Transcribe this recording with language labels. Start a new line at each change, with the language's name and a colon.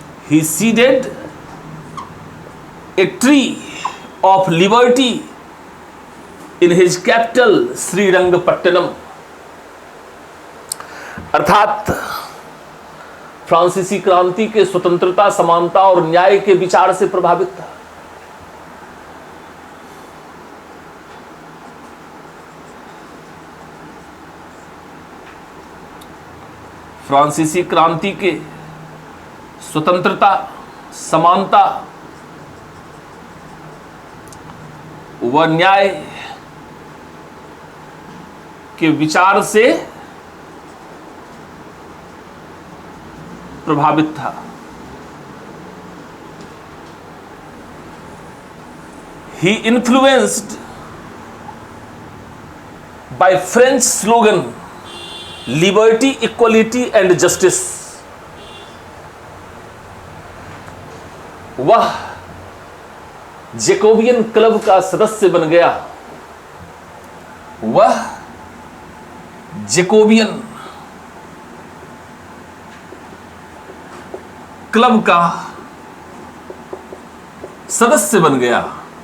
English: He seeded a tree of liberty in his capital Srirangapattanam.
Hindi: अर्थात फ्रांसीसी क्रांति के स्वतंत्रता, समानता और न्याय के विचार से प्रभावित था. फ्रांसीसी क्रांति के स्वतंत्रता, समानता व न्याय के विचार से प्रभावित था.
English: He influenced by French slogan Liberty, Equality and Justice.
Hindi: वह जैकोबियन क्लब का सदस्य बन गया. वह जैकोबियन क्लब का सदस्य बन गया.